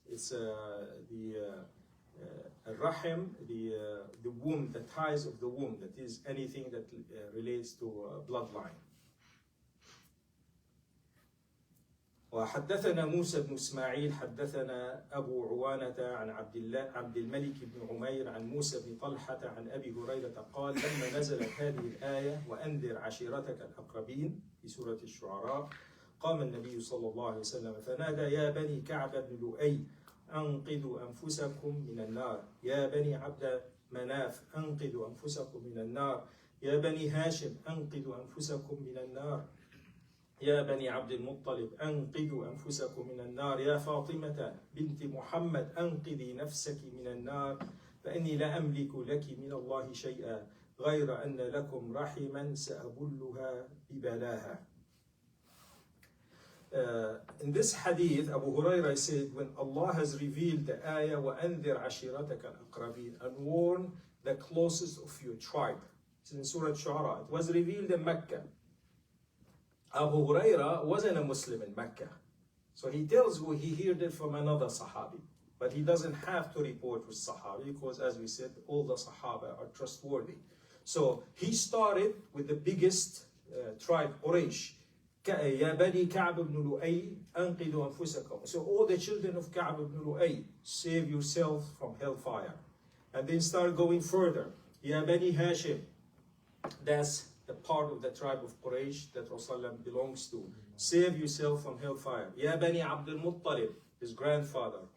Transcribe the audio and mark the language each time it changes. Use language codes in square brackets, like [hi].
[en] It's the rahim, the womb, the ties of the womb. That is anything that relates to bloodline. [ar] وحدثنا موسى بن إسماعيل حدثنا أبو عوانة عن عبد الملك بن عمير عن موسى بن طلحة عن أبي هريرة قال لما نزلت هذه الآية وأنذر عشيرتك الأقربين في سورة الشعراء قام النبي صلى الله عليه وسلم فنادى يا بني كعب بن لؤي أنقذوا أنفسكم من النار يا بني عبد مناف أنقذوا أنفسكم من النار يا بني هاشم أنقذوا أنفسكم من النار يا بني عبد المطلب أنقذوا أنفسكم من النار يا فاطمة بنت محمد أنقذي نفسك من النار فإني لا أملك لك من الله شيئا غير أن لكم رحما سأبلها ببلاها. [en] In this hadith, Abu Hurairah said, when Allah has revealed the ayah, [ar] وَأَنذِرْ عَشِيرَتَكَ الْأَقْرَبِينَ, [en] and warn the closest of your tribe. It's in Surah Shu'ara. It was revealed in Mecca. Abu Hurairah wasn't a Muslim in Mecca. So he tells who he heard it from another Sahabi. But he doesn't have to report with Sahabi because, as we said, all the Sahaba are trustworthy. So he started with the biggest tribe, Quraysh. [ar] يا بني كعب بن لؤي أنقذوا أنفسكم. [en] So all the children of Ka'b ibn Lu'ay, save yourself from hellfire. And then start going further. [ar] يا بني هاشم. [en] That's the part of the tribe of Quraysh that Rasulullah belongs to. Save yourself from hellfire. [ar] يا بني عبد المطلب, [en] his grandfather.